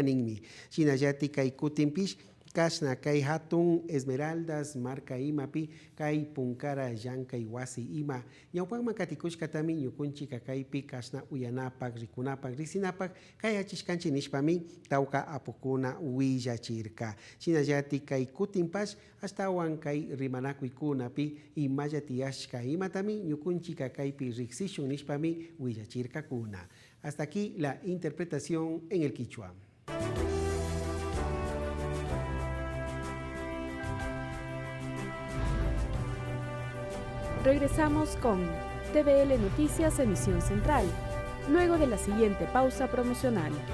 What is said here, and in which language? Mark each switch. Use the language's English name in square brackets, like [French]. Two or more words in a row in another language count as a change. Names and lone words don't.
[Quechua] ninmi shinallati kai kutinpish kasna kai hatun Esmeraldas marca imapi kai punkara llank'ay wasi ima ñawpakman katikushkatami ñukunchik kaypi kasna uyanapak rikunapak risinapak kay achishkanchik nishpami tawka apukuna willachirka shinallati kay kutinpash astawan kay rimanakuykunapi imalla tiyashka imatami ñukunchik kaypi riqsishun nishpami willachirkakuna. [Spanish] Hasta aquí la interpretación en el quichua. Regresamos con TVL Noticias Emisión Central, luego de la siguiente pausa promocional.